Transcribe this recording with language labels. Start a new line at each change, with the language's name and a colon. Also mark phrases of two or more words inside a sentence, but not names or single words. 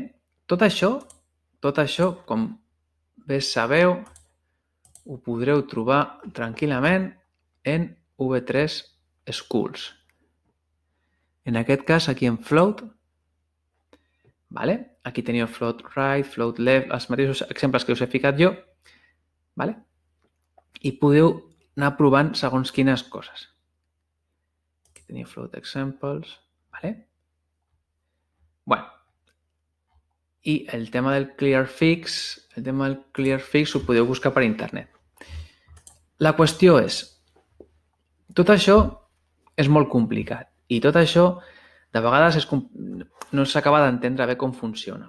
Catalan: Tot això, com bé sabeu, ho podreu trobar tranquil·lament en V3 Schools. En aquest cas, aquí en float, vale? Aquí teniu
English: float right, float left,
Catalan: els mateixos exemples que us he ficat jo, vale? I podeu anar provant segons quines coses. Aquí teniu
English: float examples,
Catalan: vale? Bueno, i el tema del clearfix ho podeu buscar per internet. La qüestió és, tot això és molt complicat i tot això de vegades no s'acaba d'entendre bé com funciona.